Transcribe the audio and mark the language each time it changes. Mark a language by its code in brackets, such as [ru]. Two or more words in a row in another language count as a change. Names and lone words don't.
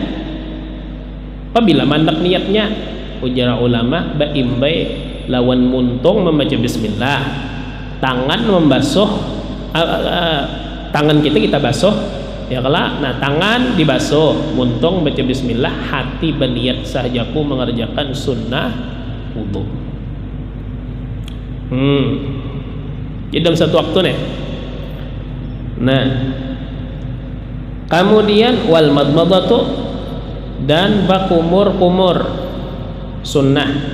[bjn] Apabila mandak niatnya, ujar ulama baimbai lawan muntung membaca bismillah, tangan membasuh tangan kita basuh ya kelak. Nah tangan dibasuh, muntung baca bismillah, hati berniat sahajaku mengerjakan sunnah wudu. Jadi dalam satu waktu nih. Nah kemudian [ar] والمضمضة, [bjn] dan bakumur-kumur sunnah.